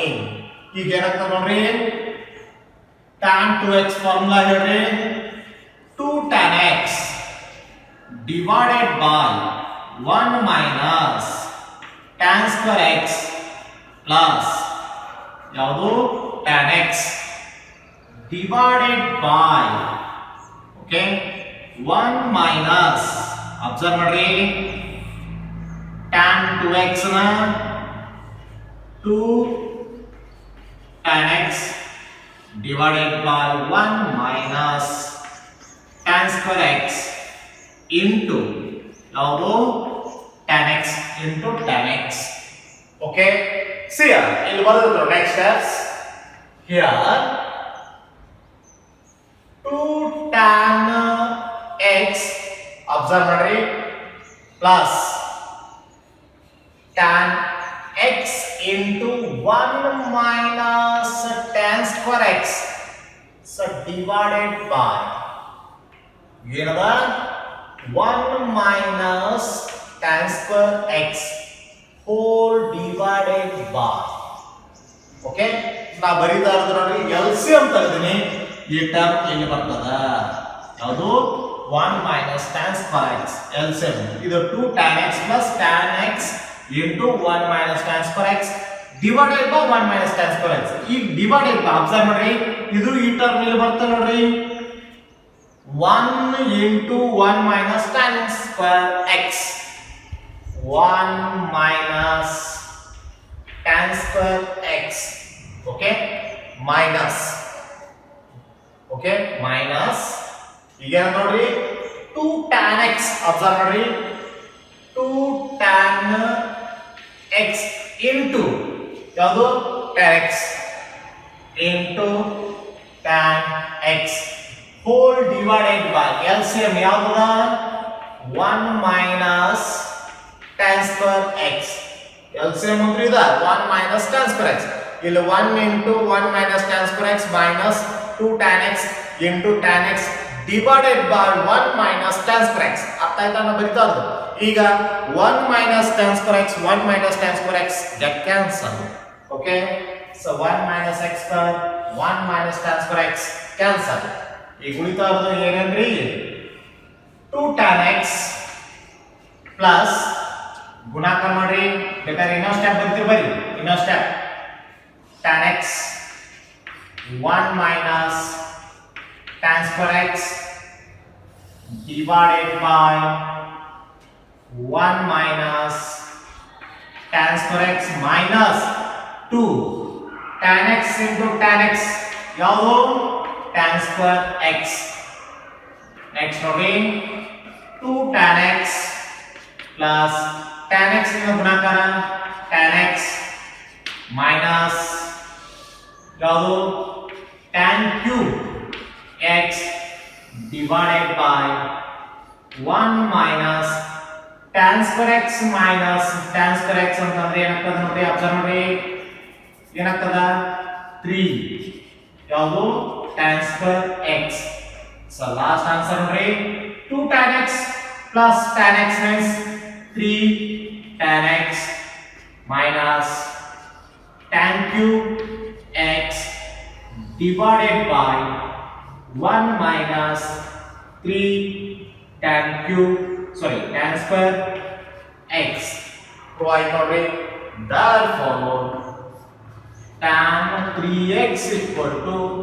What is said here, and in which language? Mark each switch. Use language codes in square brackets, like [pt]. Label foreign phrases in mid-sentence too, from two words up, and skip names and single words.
[kn] ಈಗ ಏನಾಗ್ತದೆ ನೋಡ್ರಿ, [en] tan 2x ಫಾರ್ಮುಲಾ ಹೇಳ್ರಿ, 2 tan x divided by 1 minus tan square x plus ಯಾವುದು tan x divided by okay 1 minus observe ಮಾಡ್ರಿ tan 2x ನ 2 tan x divided by 1 minus tan square x into ಯಾವುದು tan x into tan x. Okay, see here [kn] ಇಲ್ಲಿ ಬರೆದ್ರು [en] next steps here 2 tan x observe ಮಾಡ್ರಿ plus tan x into 1 minus tan square x so divided by ಏನದ 1 minus tan square x whole divided by okay [kn] ನಾ ಬರಿತಾ ಇರೋದು ನೋಡ್ರಿ [en] LCM [kn] ತೆಗೆದಿನಿ ಈ ಟರ್ಮ್ ಇಲ್ಲಿ ಬರ್ತದ ಯಾವುದು [en] 1 minus tan square x LCM ಇದು 2 tan x plus tan x into 1 minus tan square x divided by 1 minus tan square x ಈ divided by observe [kn] ಮಾಡ್ರಿ ಇದು ಈ ಟರ್ಮ್ ಇಲ್ಲಿ ಬರ್ತದ ನೋಡ್ರಿ [en] 1 into 1 minus tan square x 1 minus tan square x okay minus okay minus [kn] ಈಗ ನೋಡ್ರಿ [en] 2 tan x observe ಮಾಡ್ರಿ 2 tan x into ಯಾವುದು tan x into tan x whole divided by LCM ಯಾವುದು 1 minus tan square x LCM [kn] ಅಂದ್ರೆ ಇದು [en] 1 minus tan square x ಇಲ್ಲಿ 1 into 1 minus tan square x minus 2 tan x into tan x divided by 1 minus tan square x [kn] ಅರ್ಥ ಆಯ್ತಾ ನಾನು ಬರಿತಾ ಇರೋದು ಈಗ [en] 1 minus tan square x 1 minus tan square x get cancel okay so 1 minus x square 1 minus tan square x cancel [kn] ಈಗ ಉಳಿತಾ ಇರೋದು ಏನಂದ್ರಿ [en] 2 tan x plus [kn] ಗುಣಾಕಾರ ಮಾಡ್ರಿ ಬೇಕಾದ್ರೆ ಇನ್ನೊಂದು ಸ್ಟೆಪ್ ಬರ್ತೀರಿ ಬರಿ ಇನ್ನೊಂದು ಸ್ಟೆಪ್ [en] tan x 1 minus tan square x divided by 1 minus tan square x minus 2 tan x into tan x ಯಾವುದು tan square x next ನೋಡಿ 2 tan x plus tan x [kn] ಇಂದ ಗುಣಾಕಾರ [en] tan x minus ಯಾವುದು tan cube x divided by 1 minus tan square x minus tan square x [kn] ಅಂತಂದ್ರೆ ಏನಾಗ್ತದ ನೋಡಿ [en] ಅಬ್ಸರ್ವ್ [kn] ಮಾಡಿ ಏನಾಗ್ತದ [en] 3 ಯಾವುದು tan square x so last answer ನೋಡಿ 2 tan x plus tan x means 3 tan x minus tan cube x divided by 1 minus 3 tan cube tan square x provide ನೋಡಿ therefore tan 3x equal to